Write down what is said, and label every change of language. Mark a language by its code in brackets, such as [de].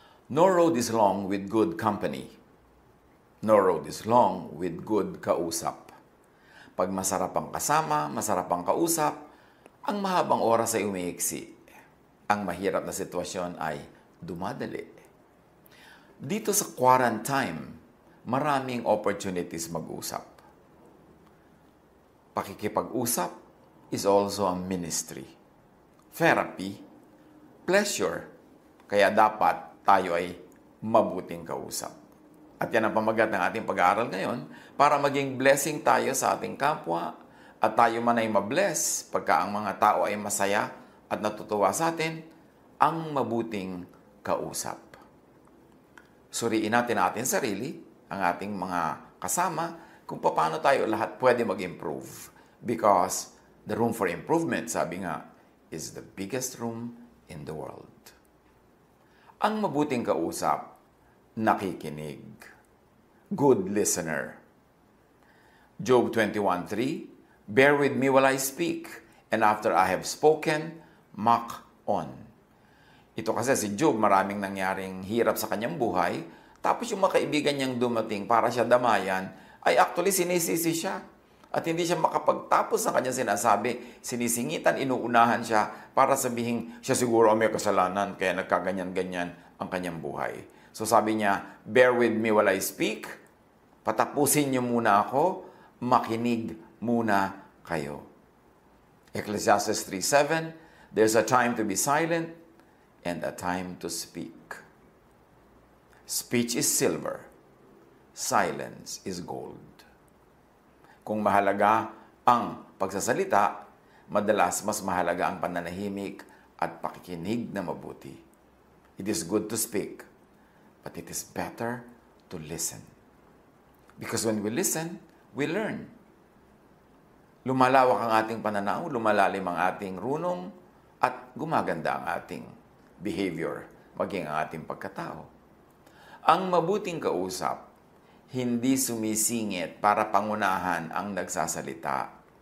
[en] No road is long with good company. No road is long with good kausap. [tl] Pag masarap ang kasama, masarap ang kausap, ang mahabang oras ay umiiksi. Ang mahirap na sitwasyon ay dumadali. Dito sa quarantine, maraming opportunities mag-usap. [en] Pakikipag-usap is also a ministry. [tl] Therapy, pleasure, kaya dapat tayo ay mabuting kausap. At yan ang pamagat ng ating pag-aaral ngayon para maging blessing tayo sa ating kapwa at tayo man ay mabless pagka ang mga tao ay masaya at natutuwa sa atin ang mabuting kausap. Suriin natin ating sarili, ang ating mga kasama, kung paano tayo lahat pwede mag-improve. [en] Because the room for improvement, [tl] sabi nga, [en] is the biggest room in the world. [tl] Ang mabuting kausap, nakikinig. [en] Good listener. Job 21:3, bear with me while I speak, and after I have spoken, mock on. [tl] Ito kasi si Job, maraming nangyaring hirap sa kanyang buhay, tapos yung mga kaibigan niyang dumating para siya damayan, ay actually sinisisi siya. At hindi siya makapagtapos ng kanyang sinasabi, sinisingitan, inuunahan siya para sabihin siya siguro may kasalanan kaya nagkaganyan-ganyan ang kanyang buhay. So sabi niya, [en] bear with me while I speak, [tl] patapusin niyo muna ako, makinig muna kayo. [en] Ecclesiastes 3:7, there's a time to be silent and a time to speak. Speech is silver, silence is gold. [tl] Kung mahalaga ang pagsasalita, madalas mas mahalaga ang pananahimik at pakikinig na mabuti. [en] It is good to speak, but it is better to listen. Because when we listen, we learn. [tl] Lumalawak ang ating pananaw, lumalalim ang ating runong, at gumaganda ang ating behavior, maging ang ating pagkatao. Ang mabuting kausap, hindi sumisingit para pangunahan ang nagsasalita.